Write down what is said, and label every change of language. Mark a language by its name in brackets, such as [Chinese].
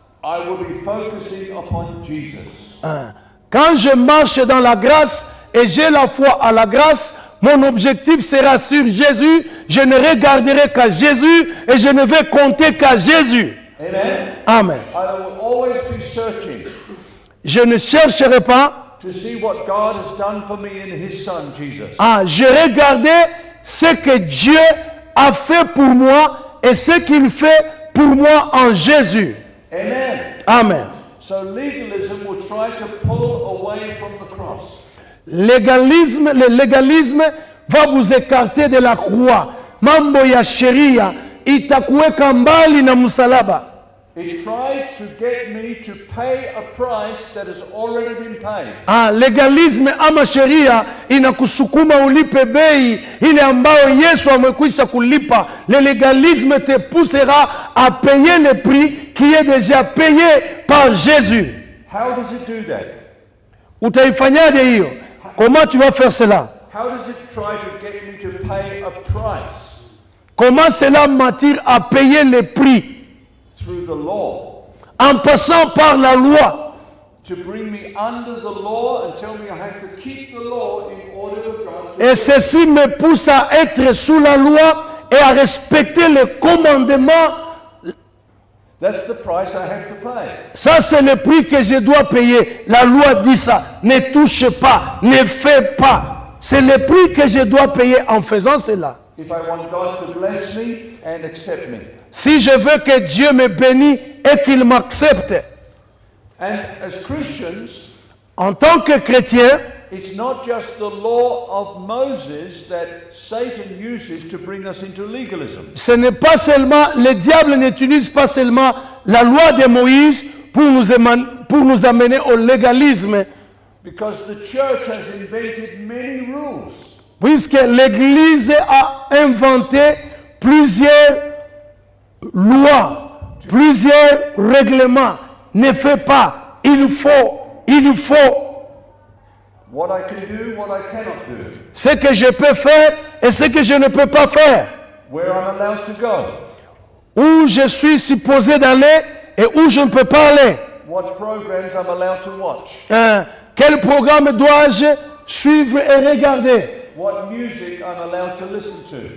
[English] I will be focusing upon Jesus. [French] quand je marche dans la grâce et j'ai la foi à la grâce, mon objectif sera sur Jésus. Je ne regarderai qu'à Jésus et je ne vais compter qu'à Jésus. Amen? Amen. [English] I will always be searching [French] Je ne chercherai pas [English] to see what God has done for me in His Son, Jesus. [French] je regardais ce que Dieu a fait pour moi et ce qu'il fait pour moi en Jésus. Amen. Amen. [English] So legalism will try to pull away from the cross. [French] Le légalisme va vous écarter de la croix. [Swahili] Mambo ya sheria itakuweka mbali na msalaba. [English] It tries to get me to pay a price that has already been paid. [Swahili] Legalisme ama sheria inakusukuma ulipe bei ile ambayo Yesu amekwisha kulipa. [French] Le légalisme te poussera à payer le prix qui est déjà payé par Jésus. [English] How does it do that? [Swahili] Utaifanyaje hiyo? [French] Comment tu vas faire cela? [English] How does it try to get me to pay a price? [French] Comment cela m'attire à payer le prix? [English] Through the law. [French] En passant par la loi. [English] To bring me under the law and tell me I have to keep the law in order for God to... [French] Et ceci me pousse à être sous la loi et à respecter les commandements. [English] That's the price I have to pay. [French] Ça, c'est le prix que je dois payer. La loi dit ça. Ne touche pas, ne fais pas. C'est le prix que je dois payer en faisant cela. [English] If I want God to bless me and accept me. [French] Si je veux que Dieu me bénisse et qu'il m'accepte. [English] And as Christians, [French] En tant que chrétien, [English] it's not just the law of Moses that Satan uses to bring us into legalism. [French] ce n'est pas seulement, le diable n'utilise pas seulement la loi de Moïse pour nous amener au légalisme, [English] Because the church has invented many rules. [French] Puisque l'Église a inventé plusieurs lois, plusieurs règlements. Ne fais pas, il faut. [English] What I can do, what I cannot do. [French] Ce que je peux faire et ce que je ne peux pas faire. [English] Where I'm allowed to go. [French] Où je suis supposé d'aller et où je ne peux pas aller. [English] What programs I'm allowed to watch. [French] Quel programme dois-je suivre et regarder? [English] What music I'm allowed to listen to.